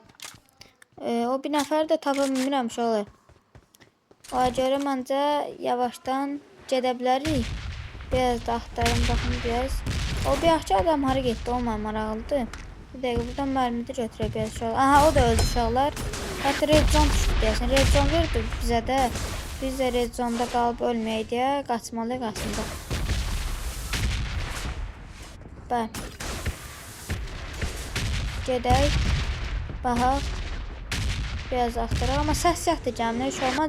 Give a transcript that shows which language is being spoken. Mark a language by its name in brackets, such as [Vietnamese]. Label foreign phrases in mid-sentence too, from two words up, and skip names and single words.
[Azerbaijani] O bir nəfər də tapa bilmirəm uşaqlar. Ona görə məncə yavaşdan gedə bilərik. Biraz da axtarım, baxın biraz. O bir yaxşı adam hara getdi? O mənə maraqlıdır. Bir dəqiqə buradan mərmi də götürək biraz uşaqlar. Aha, o da öldü uşaqlar. Hətta [English] red zone [Azerbaijani] düşdü deyəsən. [English] Red zone [Azerbaijani] verdi bizə də. Biz də [English] red zone'da [Azerbaijani] qalıb ölməyək deyə qaçmalıyıq aslında. Bəli. Gedək. Baxaq. Biraz axtaraq. Amma səs yaxdır gəminə. Heç olmaz.